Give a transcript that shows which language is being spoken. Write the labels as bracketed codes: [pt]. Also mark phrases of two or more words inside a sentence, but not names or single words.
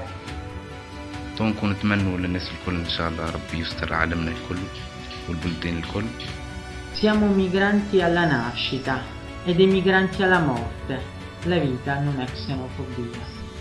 [ar] دونك ونتمنوا للناس الكل إن شاء الله ربي يستر عالمنا الكل والبلدان الكل. [it] Siamo migranti alla nascita ed emigranti alla morte. La vita non è xenofobia.